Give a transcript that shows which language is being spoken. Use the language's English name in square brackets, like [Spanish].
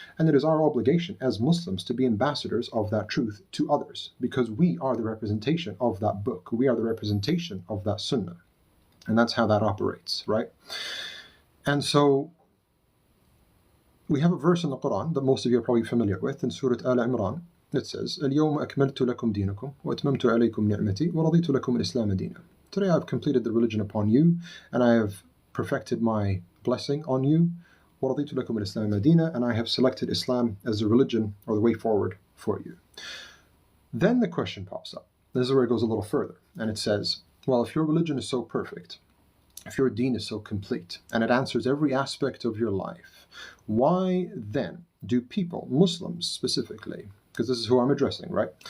[English] And it is our obligation as Muslims to be ambassadors of that truth to others, because we are the representation of that book. We are the representation of that sunnah. And that's how that operates, right? And so we have a verse in the Quran that most of you are probably familiar with, in Surah Al-Imran. It says, [Arabic] اليوم أكملت لكم دينكم وأتممت عليكم نعمتي ورضيت لكم الإسلام دينا. [English] Today I have completed the religion upon you, and I have perfected my blessing on you. [Arabic] وَرَضِيتُ لَكُمُ الْإِسْلَامَ دِينًا, [English] and I have selected Islam as the religion or the way forward for you. Then the question pops up. This is where it goes a little further. And it says, well, if your religion is so perfect, if your deen is so complete, and it answers every aspect of your life, why then do people, Muslims specifically, because this is who I'm addressing, right?